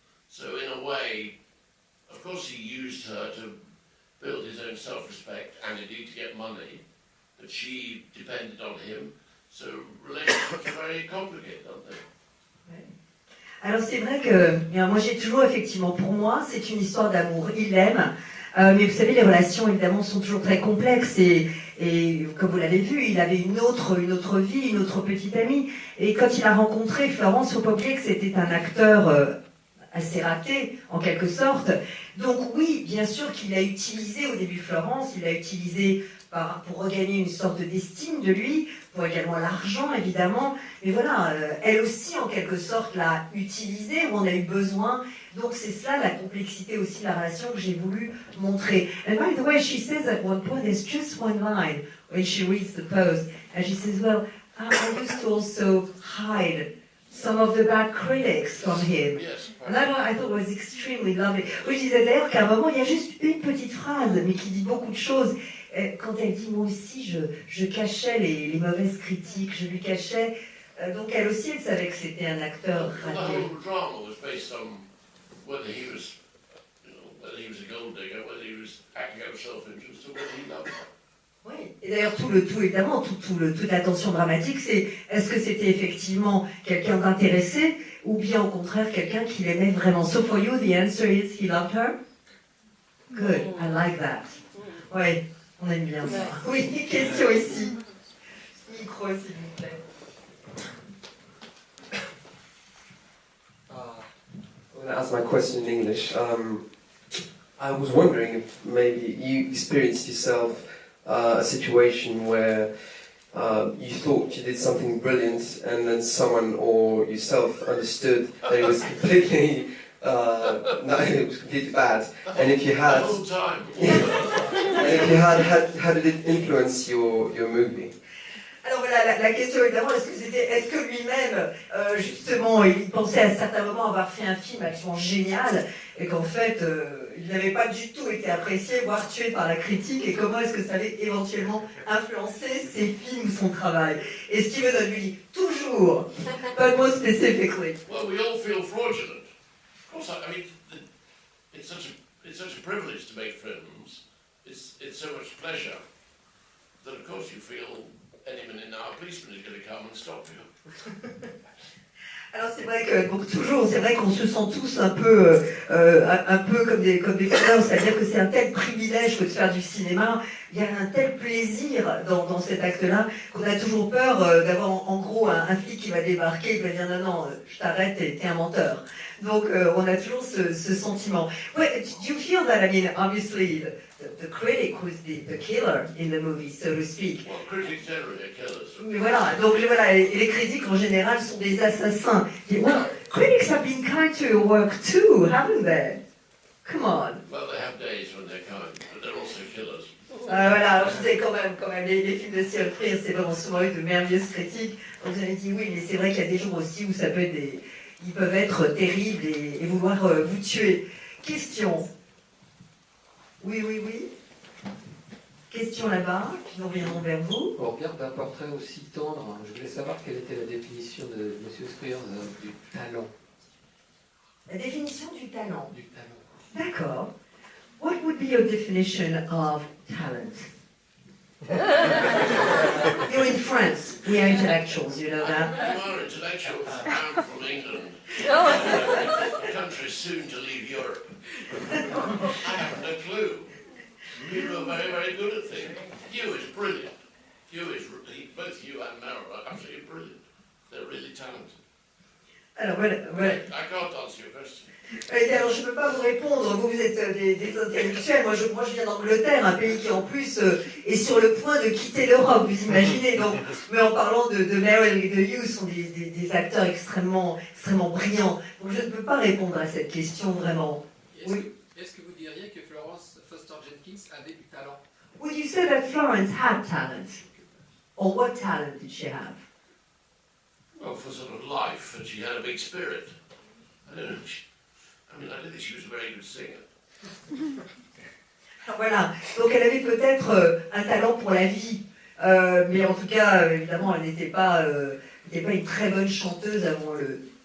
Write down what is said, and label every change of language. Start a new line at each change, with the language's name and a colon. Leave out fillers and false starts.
English: So in a way, of course he used her to build his own self-respect and indeed to get money, but she depended on him. So relationships are very complicated, aren't they?
French: Alors c'est vrai que moi j'ai toujours effectivement, pour moi, c'est une histoire d'amour. Il l'aime, mais vous savez, les relations évidemment sont toujours très complexes et comme vous l'avez vu, il avait une autre vie, une autre petite amie. Et quand il a rencontré Florence, faut pas oublier que c'était un acteur assez raté, en quelque sorte. Donc oui, bien sûr qu'il a utilisé au début Florence, il l'a utilisé pour regagner une sorte d'estime de lui, pour également l'argent évidemment, mais voilà, elle aussi en quelque sorte l'a utilisé, où on a eu besoin, donc c'est cela la complexité aussi de la relation que j'ai voulu montrer.
English: And by the way, she says at one point, there's just one line when she reads the post, and she says, well, I used to also hide some of the bad critics from him. Yes. And that I thought was extremely lovely.
French: Oui, je disais d'ailleurs qu'à un moment, il y a juste une petite phrase, mais qui dit beaucoup de choses. Quand elle dit, moi aussi, je cachais les mauvaises critiques, je lui cachais. Donc elle aussi, elle savait que c'était un acteur
English: The
French: raté.
English: whole drama was based on whether he was, whether he was a gold digger, whether he was acting out of self-interest, or whether he loved her.
French: Oui. Et d'ailleurs, tout évidemment, toute la tension dramatique, c'est est-ce que c'était effectivement quelqu'un d'intéressé ou bien au contraire quelqu'un qui l'aimait vraiment.
English: So for you, the answer is he loved her? Good, I like that.
French: Oui, on aime bien ça. Oui, question ici. Micro, s'il vous plaît.
English: I'm going to ask my question in English. I was wondering if maybe you experienced yourself a situation where you thought you did something brilliant and then someone or yourself understood that it was completely, no, it was completely bad. And if you The had, whole time. and if you had, how did it influence your movie?
French: Alors voilà, la question évidemment, est-ce que lui-même, justement, il pensait à certains moments avoir fait un film absolument génial et qu'en fait, il n'avait pas du tout été apprécié, voire tué par la critique, et comment est-ce que ça allait éventuellement influencer ses films ou son travail? Et Steven lui dit, toujours,
English: but more specifically. Well, we all feel fraudulent. Of course, I mean, it's such a privilege to make films. It's so much pleasure that, of course, you feel any minute now a policeman is going to come and stop you.
French: Alors c'est vrai que donc toujours, c'est vrai qu'on se sent tous un peu comme des connards, c'est-à-dire que c'est un tel privilège que de faire du cinéma, il y a un tel plaisir dans cet acte-là qu'on a toujours peur d'avoir en gros un flic qui va débarquer et qui va dire non, je t'arrête, t'es un menteur. Donc on a toujours ce sentiment. Ouais,
English: do you feel that? I mean, obviously the critic who's the killer in the movie, so to speak. Well, critics generally are killers.
French: Mais voilà, donc voilà, et les critiques en général sont des assassins. Et,
English: well, critics have been kind to your work too, haven't they? Come on. Well, they have days when they're kind, but they're also killers.
French: Voilà, alors je sais quand même les films de Stephen Frears, c'est vraiment souvent eu de merveilleuses critiques. Donc j'avais dit oui, mais c'est vrai qu'il y a des jours aussi où ça peut être ils peuvent être terribles et vouloir vous tuer. Question. Oui. Question là-bas, qui nous reviendront vers vous. On regarde un portrait aussi tendre. Je voulais savoir quelle était la définition de M. Frears du talent. La définition du talent. Du talent. D'accord.
English: What would be your definition of talent? You're in France. We are intellectuals, you know that. You are intellectuals. I'm from England. A country soon to leave Europe. I haven't a clue. You are very, very good at things. You is brilliant. Both you and Meryl are absolutely brilliant. They're really talented.
French: Alors voilà.
English: I can't answer your question.
French: Alors je ne peux pas vous répondre, vous êtes des intellectuels, moi je viens d'Angleterre, un pays qui en plus est sur le point de quitter l'Europe, vous imaginez. Donc, mais en parlant de Meryl et de Hugh, sont des acteurs extrêmement brillants. Donc je ne peux pas répondre à cette question vraiment. Oui. Est-ce que vous diriez que Florence Foster Jenkins avait du talent?
English: Would you say that Florence had talent? Or what talent did she have? Well, for sort of life, and she had a big spirit. I don't think she was a very good singer.
French: Alors voilà, donc elle avait peut-être un talent pour la vie, mais en tout cas, évidemment, elle n'était pas une très bonne chanteuse avant le...